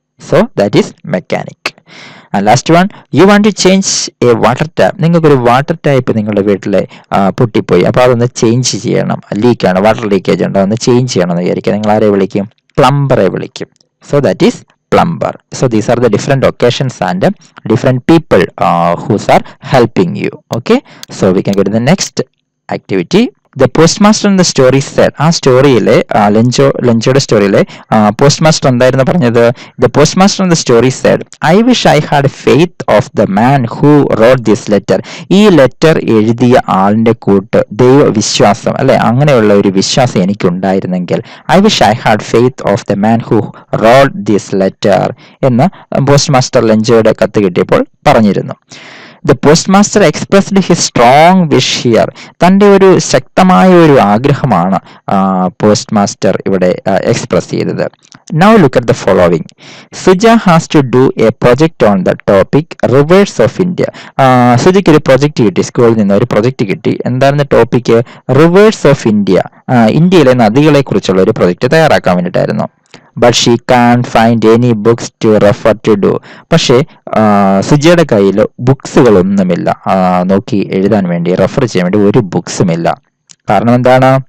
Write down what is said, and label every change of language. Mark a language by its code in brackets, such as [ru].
[en] So that is mechanic. Last one, you want to change a water tap. [ml] നിങ്ങൾക്കൊരു water tap നിങ്ങളുടെ വീട്ടിൽ പൊട്ടിപ്പോയി. അപ്പോൾ അതൊന്ന് ചേഞ്ച് ചെയ്യണം. ലീക്കാണ്, വാട്ടർ ലീക്കേജ് ഉണ്ട്, അതൊന്ന് ചേഞ്ച് ചെയ്യണം എന്ന് വിചാരിക്കുക. നിങ്ങൾ ആരെ വിളിക്കും? പ്ലംബറെ വിളിക്കും. [en] So that is plumber. So these are the different occasions and different people who are helping you. Okay, so we can go to the next activity. The postmaster in the story said, [ml] ആ സ്റ്റോറിയിലെ ലെഞ്ചോയുടെ സ്റ്റോറിയിലെ post master എന്തായിരുന്നു പറഞ്ഞത്? [en] The postmaster in the story said, I wish I had faith of the man who wrote this letter. [ml] ഈ letter എഴുതിയ ആളിന്റെ കൂട്ട് ദൈവവിശ്വാസം അല്ലെ, അങ്ങനെയുള്ള ഒരു വിശ്വാസം എനിക്കുണ്ടായിരുന്നെങ്കിൽ. [en] I wish I had faith of the man who wrote this letter [ml] എന്ന് പോസ്റ്റ് മാസ്റ്റർ ലെഞ്ചോയുടെ കത്ത് കിട്ടിയപ്പോൾ പറഞ്ഞിരുന്നു. [en] The postmaster expressed his strong wish here. [ml] തൻ്റെ ഒരു ശക്തമായ ഒരു ആഗ്രഹമാണ് പോസ്റ്റ് മാസ്റ്റർ ഇവിടെ എക്സ്പ്രസ് ചെയ്തത്. [en] Now look at the following. Suja has to do a project on the topic rivers of India. [ml] സുജയ്ക്ക് ഒരു പ്രൊജക്ട് കിട്ടി, സ്കൂളിൽ നിന്ന് ഒരു പ്രൊജക്ട് കിട്ടി. എന്തായിരുന്നു ടോപ്പിക്? [en] Rivers of India. [ml] ഇന്ത്യയിലെ നദികളെ കുറിച്ചുള്ള ഒരു പ്രൊജക്ട് തയ്യാറാക്കാൻ വേണ്ടിയിട്ടായിരുന്നു. [en] But she can find any books to refer to do. [ml] പക്ഷേ സുജയുടെ കയ്യിൽ ബുക്സുകളൊന്നുമില്ല, നോക്കി എഴുതാൻ വേണ്ടി, റെഫർ ചെയ്യാൻ വേണ്ടി ഒരു ബുക്സുമില്ല. കാരണം എന്താണ്?